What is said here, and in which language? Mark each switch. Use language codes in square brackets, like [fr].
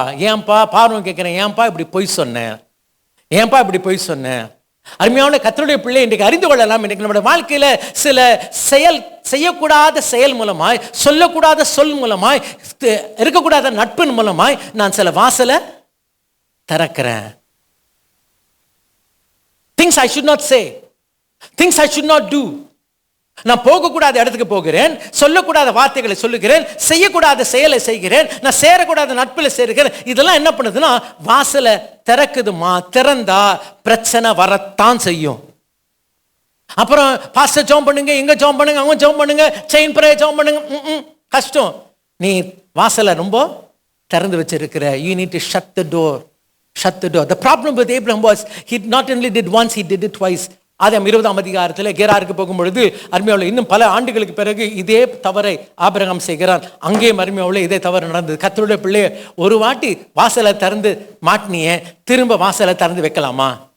[ta] ஏன்பா பார்வன் கேட்குறேன், ஏன்பா இப்படி பொய் சொன்னேன், ஏன்பா இப்படி பொய் சொன்னேன்? அருமையான கர்த்தருடைய பிள்ளை, இன்றைக்கு அறிந்து கொள்ளலாம். இன்றைக்கு நம்முடைய வாழ்க்கையில சில செய்யக்கூடாத செயல் மூலமாய், சொல்லக்கூடாத சொல் மூலமாய், இருக்கக்கூடாத நட்பின் மூலமாய் நான் சில வாசலை திறக்கிறேன். [en] things I should not say, things I should not do. [ta] நான் போகக்கூடாத இடத்துக்கு போகிறேன், சொல்லக்கூடாத வார்த்தைகளை சொல்லுகிறேன், செய்யக்கூடாத செயலை செய்கிறேன், நான் சேரக்கூடாத நட்பில் சேருகிறேன். இதெல்லாம் என்ன பண்ணுதுன்னா வாசலை திறக்குதுமா. திறந்தா பிரச்சனை வரத்தான் செய்யும். அப்புறம் பாஸ்டர் ஜெபம் பண்ணுங்க, இங்க ஜெபம் பண்ணுங்க, அவங்க ஜெபம் பண்ணுங்க, செயின் பிரேயர் ஜெபம் பண்ணுங்க, கஷ்டம். நீ வாசலை ரொம்ப திறந்து வச்சிருக்கிற. [en] you need to shut the door. The problem with Abraham was he not only did once, he did it twice. [ta] ஆதியாகமம் 20ஆம் அதிகாரத்தில் கேராருக்கு போகும்பொழுது அருமையாவுல இன்னும் பல ஆண்டுகளுக்கு பிறகு இதே தவறை ஆபிரகாம் செய்கிறான். அங்கேயும் அருமையாவுல இதே தவறு நடந்தது. கர்த்தருடைய பிள்ளைய ஒரு வாட்டி வாசலை திறந்து மாட்டினியே, திரும்ப வாசலை திறந்து வைக்கலாமா?